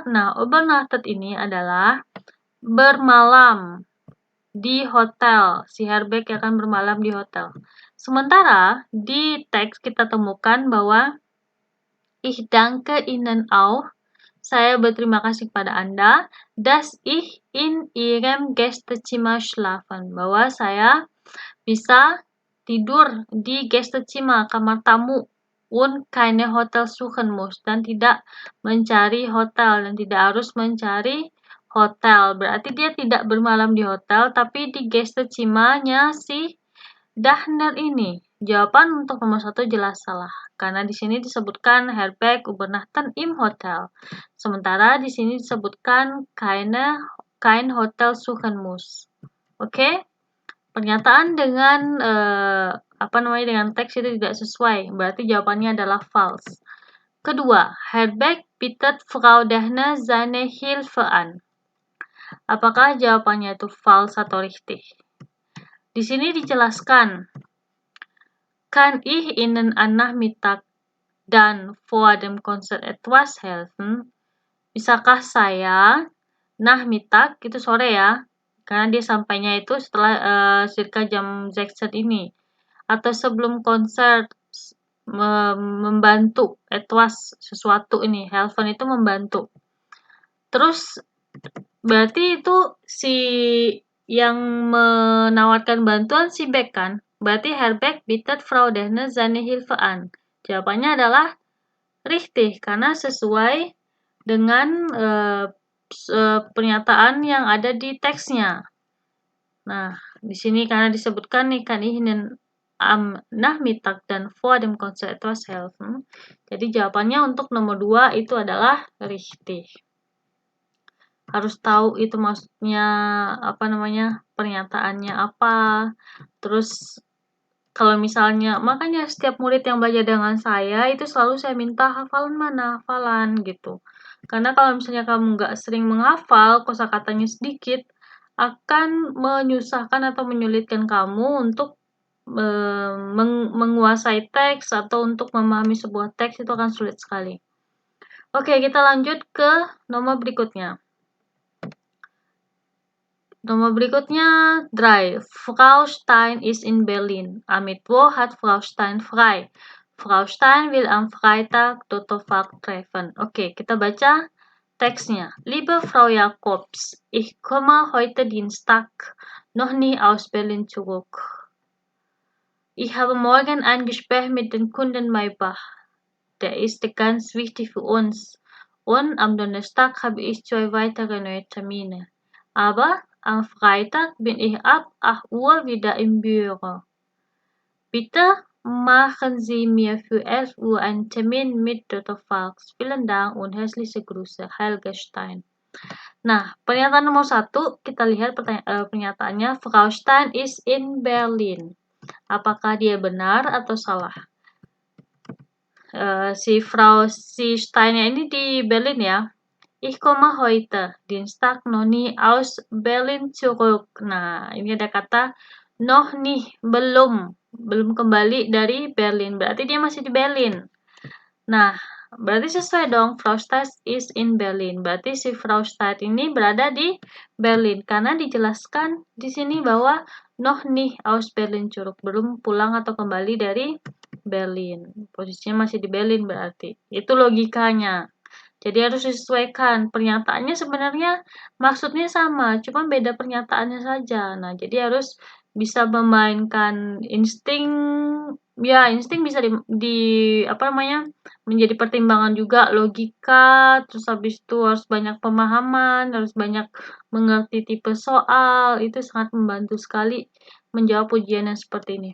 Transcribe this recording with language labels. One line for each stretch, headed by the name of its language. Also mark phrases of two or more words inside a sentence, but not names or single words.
Indonesian: Nah, übernachtet ini adalah bermalam di hotel. Si Herr Beck akan bermalam di hotel. Sementara di teks kita temukan bahwa
German: Ich danke Ihnen auch.
Indonesian: Saya berterima kasih kepada Anda,
German: dass ich in Ihrem Gästezimmer schlafen.
Indonesian: Bahwa saya bisa tidur di Gästezimmer, kamar tamu,
German: und keine Hotel suchen muss,
Indonesian: dan tidak mencari hotel, dan tidak harus mencari hotel. Berarti dia tidak bermalam di hotel, tapi di Gästezimmer-nya si Dahner ini. Jawaban untuk nomor 1 jelas salah, karena di sini disebutkan
German: Herr Beck übernachten im Hotel.
Indonesian: Sementara di sini disebutkan
German: kein Hotel suchen muss.
Indonesian: Oke? Pernyataan dengan dengan teks itu tidak sesuai, berarti jawabannya adalah false. Kedua,
German: Herr Beck bietet Frau Dehne seine Hilfe an.
Indonesian: Apakah jawabannya itu false atau richtig? Di sini dijelaskan,
German: Kann ich Ihnen am Nachmittag dann vor dem Konzert etwas helfen?
Indonesian: Bisakah saya Nachmittag itu sore ya? Karena dia sampainya itu setelah circa jam 16 ini. atau sebelum konser membantu etwas sesuatu ini, helfen itu membantu. Terus berarti itu si yang menawarkan bantuan si Beck kan?
German: Berarti Herr Beck bittet Frau Dehne seine Hilfe an.
Indonesian: Jawabannya adalah richtig, karena sesuai dengan pernyataan yang ada di teksnya. Nah, di sini karena disebutkan nih kan
German: ihnen am Nachmittag
Indonesian: dan
German: vor dem Konzert etwas helfen.
Indonesian: Jadi jawabannya untuk nomor 2 itu adalah richtig. Harus tahu itu maksudnya apa namanya, pernyataannya apa. Terus kalau misalnya makanya setiap murid yang belajar dengan saya itu selalu saya minta hafalan mana, hafalan gitu. Karena kalau misalnya kamu nggak sering menghafal, kosakatanya sedikit, akan menyusahkan atau menyulitkan kamu untuk menguasai teks atau untuk memahami sebuah teks itu akan sulit sekali. Oke, kita lanjut ke nomor berikutnya. Nomor berikutnya, 3.
German: Frau Stein ist in Berlin. Am Mittwoch hat Frau Stein frei. Frau Stein will am Freitag Dr. Falk treffen.
Indonesian: Oke, kita baca teksnya.
German: Liebe Frau Jakobs, ich komme heute Dienstag noch nie aus Berlin zurück. Ich habe morgen ein Gespräch mit dem Kunden Maybach. Der ist ganz wichtig für uns. Und am Donnerstag habe ich 2 weitere neue Termine. Aber am Freitag bin ich ab 8 Uhr wieder im Büro. Bitte machen Sie mir für 11 Uhr einen Termin mit Dr. Falks. Vielen Dank und herzliche Grüße, Helge Stein.
Indonesian: Nah, pernyataan nomor 1, kita lihat pernyataannya,
German: Frau Stein is in Berlin.
Indonesian: Apakah dia benar atau salah? Si Steinnya ini di Berlin ya.
German: Ich komme heute, Dienstag, noch nie aus Berlin zurück.
Indonesian: Nah, ini ada kata
German: noch nie,
Indonesian: belum kembali dari Berlin. Berarti dia masih di Berlin. Nah, berarti sesuai dong,
German: Frau Stein is in Berlin.
Indonesian: Berarti si Frau Stein ini berada di Berlin. Karena dijelaskan di sini bahwa
German: noch nie aus Berlin zurück,
Indonesian: belum pulang atau kembali dari Berlin. Posisinya masih di Berlin berarti. Itu logikanya. Jadi harus disesuaikan. Pernyataannya sebenarnya maksudnya sama, cuma beda pernyataannya saja. Nah, jadi harus bisa memainkan insting, ya insting bisa menjadi pertimbangan juga, logika, terus habis itu harus banyak pemahaman, harus banyak mengerti tipe soal, itu sangat membantu sekali menjawab ujian yang seperti ini.